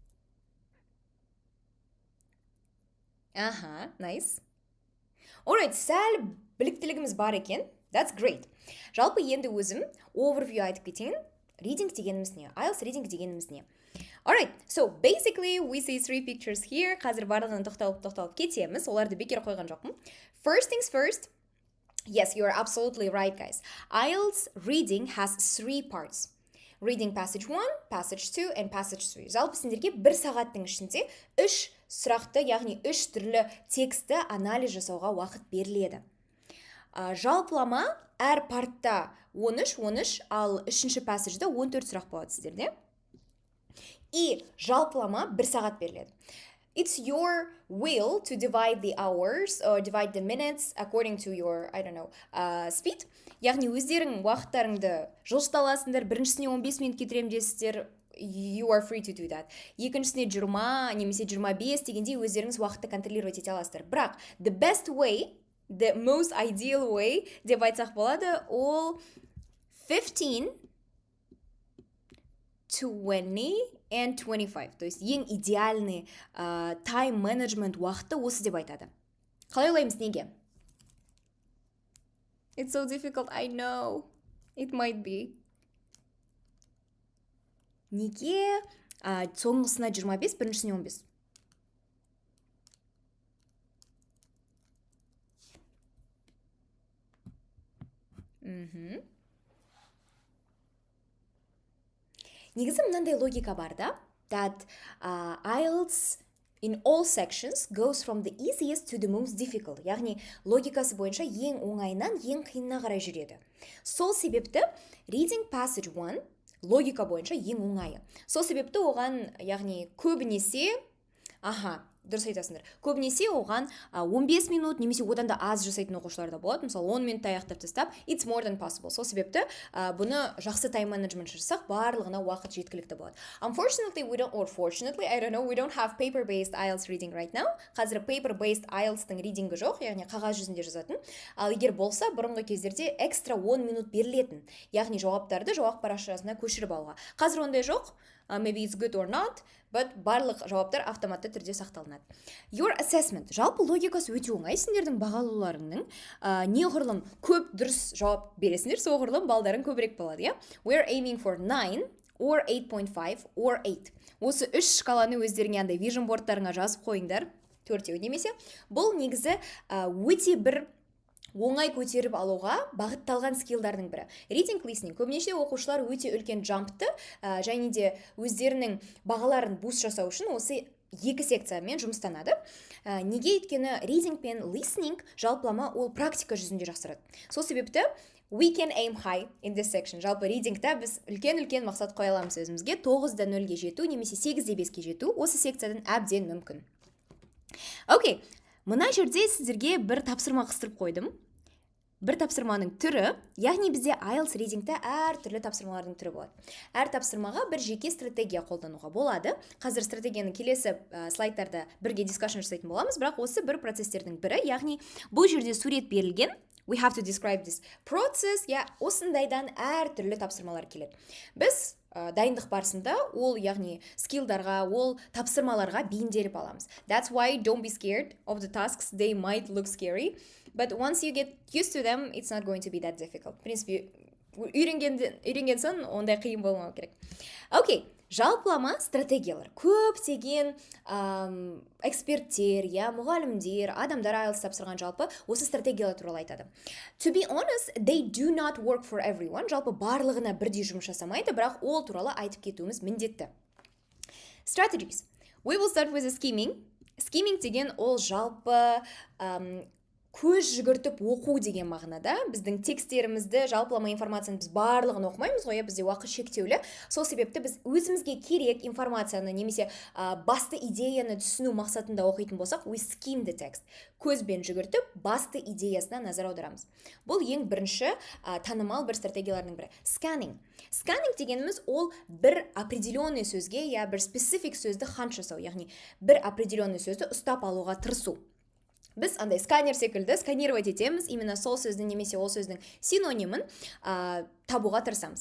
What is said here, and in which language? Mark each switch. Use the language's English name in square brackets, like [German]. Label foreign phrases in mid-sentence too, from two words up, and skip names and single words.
[English] Nice. Alright, [Kazakh] сәл біліктілігіміз бар екен. [English] That's great. [Kazakh] Жалпы енді өзім overview айтып кетейін. Reading дегеніміз не? IELTS reading дегеніміз не? [English] Alright, so basically we see 3 pictures here. [Kazakh] Қазір барлығын тоқталып кетеміз. Оларды бекер қойған жоқпын. [English] First things first. Yes, you are absolutely right, guys. IELTS reading has 3 parts. Reading passage 1, passage 2, and passage 3. [Kazakh] Жалпы сендерге 1 сағаттың ішінде 3 сұрақты, яғни 3 түрлі тексті анализ жасауға уақыт беріледі. Жалпылама әр партта 13, ал 3-ші пассажда 14 сұрақ болады сіздерде. И жалпылама 1 сағат беріледі. [English] It's your will to divide the hours or divide the minutes according to your, I don't know, speed. [Kazakh] Яғни өздерің уақыттарыңды жылжыта біріншісіне 15 минут кетірем десіздер, [English] you are free to do that. [Kazakh] Екіншісіне 20, немесе 25 дегенде өздеріңіз уақытты контролировать ете аласыздар. Бірақ, [English] the best way, the most ideal way [Kazakh] деп айтсақ болады, ол [English] 15, 20 and 25. [Kazakh] То есть ең идеальный [English] time management [Kazakh] уақыты осы деп айтады. Қалай ойлаймыз неге? [English] It's so difficult, I know. It might be. [Kazakh] Неге соңғысына 25, біріншісіне 15? Негізі мынандай логика бар да, [English] that IELTS in all sections goes from the easiest to the most difficult. [Kazakh] Яғни логикасы бойынша ең оңайынан ең қиынына қарай жүреді. Сол себепті reading passage 1 логика бойынша ең оңайы. Сол себепті оған, яғни көбінесе, дұрыс айтасыңдар. Көбінесе оған 15 минут немесе одан да аз жасайтын оқушылар да болады. Мысалы 10 минутта аяқтап тастап, [English] it's more than possible. [Kazakh] Сол себепті бұны жақсы [English] time management [Kazakh] жасасақ, барлығына уақыт жеткілікті болады. [English] Unfortunately, fortunately, I don't know, we don't have paper-based IELTS reading right now. [Kazakh] Қазір paper-based IELTS-тың reading-і жоқ, яғни қағаз жүзінде жазатын. Ал егер болса, бұрынғы кездерде экстра 10 минут берілетін. Яғни жауаптарды жауап парақшасына көшіріп алуға. Қазір ондай жоқ. [English] Maybe it's good or not, but [Kazakh] барлық жауаптар автоматты түрде сақталынады. [English] Your assessment. [Kazakh] Жалпы логикасы өте оңай. Сендердің бағалауларыңның неғұрлым көп дұрыс жауап бересіңдер, соғұрлым балдарың көбірек болады, иә? [English] We're aiming for 9 or 8.5 or 8. [Kazakh] Осы 3 шкаланы өздеріңе андай vision boardтарыңа жазып қойыңдар, 4-еу немесе. Бұл негізі өте бір оңай көтеріп алуға бағытталған скиллдардың бірі. [English] Reading, listening. [Kazakh] Көбінесе оқушылар өте үлкен джампты және де өздерінің бағаларын буст жасау үшін осы 2 секциямен жұмыстанады. Неге өйткені reading пен listening жалпылама ол практика жүзінде жақсарады. Сол себепті [English] we can aim high in this section. [Kazakh] Жалпы readingта біз үлкен мақсат қоя аламыз өзімізге. 9-да 0-ге жету немесе 8-де 5-ге жету осы секциядан әбден мүмкін. Окей. Мына жерде сіздерге бір тапсырма қыстырып қойдым. Бір тапсырманың түрі, яғни бізде IELTS readingта әр түрлі тапсырмалардың түрі болады. Әр тапсырмаға бір жеке стратегия қолдануға болады. Қазір стратегияны келесі слайдтарда бірге дискашн жасайтын боламыз, бірақ осы бір процестердің бірі, яғни бұл жерде сурет берілген. [English] We have to describe this process. [Kazakh] Осындайдан әр түрлі тапсырмалар келеді. Біз дайындық барысында ол, яғни скиллдарға, ол тапсырмаларға бейімделіп аламыз. [English] That's why don't be scared of the tasks. They might look scary, but once you get used to them, it's not going to be that difficult. [Russian] В принципе, [Kazakh] үйренген соң ондай қиын болмау керек. Окей. Жалпылама стратегиялар. Көптеген эксперттер, мұғалімдер, адамдар IELTS тапсырған жалпы осы стратегиялар туралы айтады. [English] To be honest, they do not work for everyone. [Kazakh] Жалпы барлығына бірдей жұмыс жасамайды, бірақ ол туралы айтып кетуіміз міндетті. [English] Strategies. We will start with the skimming. [Kazakh] Skimming деген ол жалпы көз жүгіртіп оқу деген мағынада. Біздің текстерімізді, жалпылама информацияны біз барлығын оқымаймыз ғой, бізде уақыт шектеулі. Сол себепті біз өзімізге керек информацияны немесе басты идеяны түсіну мақсатында оқитын болсақ, [English] we skim the text. [Kazakh] Көзбен жүгіртіп, басты идеясына назар аударамыз. Бұл ең бірінші танымал бір стратегиялардың бірі. [English] Scanning. [Kazakh] Scanning дегеніміз ол бір определенный сөзге, бір специфик сөзді хант жасау, яғни бір определенный сөзді ұстап алуға тырысу. Біз андай сканер секілді сканировать етеміз, именно сол сөздің немесе ол сөздің синонимін табуға тырысамыз.